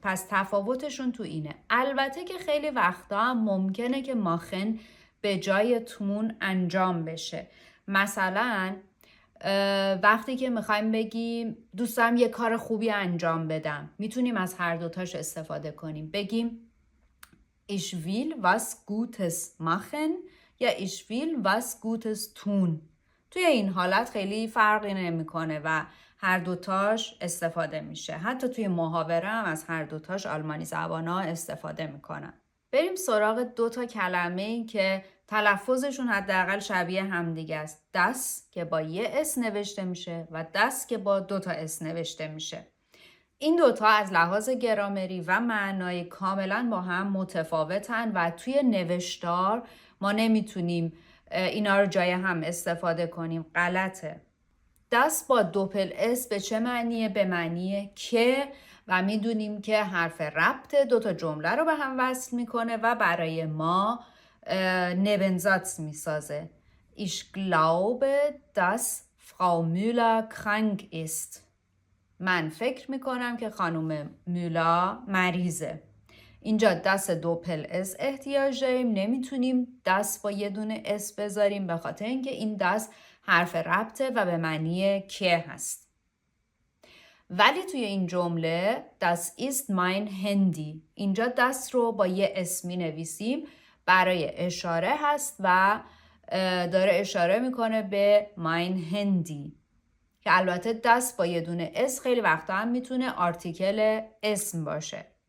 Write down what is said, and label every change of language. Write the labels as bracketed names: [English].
[Persian] پس تفاوتشون تو اینه. البته که خیلی وقتا هم ممکنه که ماخن به جای تون انجام بشه. مثلا وقتی که میخوایم بگیم دوستم یه کار خوبی انجام بدم، میتونیم از هر دوتاش استفاده کنیم. بگیم [German] ich will was Gutes machen [Persian] یا [German] ich will was Gutes tun. [Persian] توی این حالت خیلی فرقی نمیکنه و هر دوتاش استفاده میشه. حتی توی محاوره هم از هر دوتاش آلمانی زبانا استفاده میکنن. بریم سراغ 2 کلمه که تلفظشون حداقل شبیه همدیگه است. das که با یه اس نوشته میشه و das که با 2 اس نوشته میشه. این 2 از لحاظ گرامری و معنای کاملا با هم متفاوتن و توی نوشتار ما نمیتونیم اینا رو جای هم استفاده کنیم. غلطه. das با دوپل اس به چه معنیه؟ به معنیه که، و میدونیم که حرف ربط 2 جمله رو به هم وصل میکنه و برای ما نبنزاتس میسازه. [German] Ich glaube, dass Frau Müller krank ist. [Persian] من فکر میکنم که خانم مولا مریضه. اینجا دست دوپل اس احتیاج داریم، نمیتونیم دست با یه دونه اس بذاریم به خاطر اینکه این دست حرف ربطه و به معنی که هست. ولی توی این جمله [German] das ist mein Handy، [Persian] اینجا دست رو با یه اس می نویسیم، برای اشاره هست و داره اشاره میکنه به mein Handy که البته دست با یه دونه اس خیلی وقتا هم میتونه آرتیکل اسم باشه.